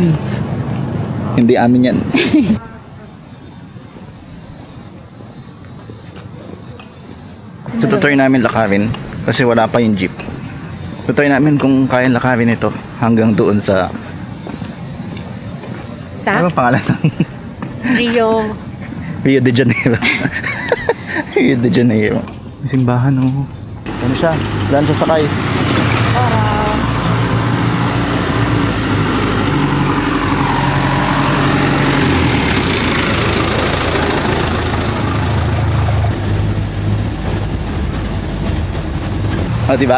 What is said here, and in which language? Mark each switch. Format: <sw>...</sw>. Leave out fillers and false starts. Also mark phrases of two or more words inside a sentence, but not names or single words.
<tl>Hindi amin yan. So tutuloy namin lakarin kasi wala pa yung jeep. Tutuloy namin kung kaya lakarin ito hanggang doon sa ano pangalan? Rio de Janeiro. Rio de Janeiro. Simbahan oh. Ano siya? Saan siya sakay? O, diba?</tl>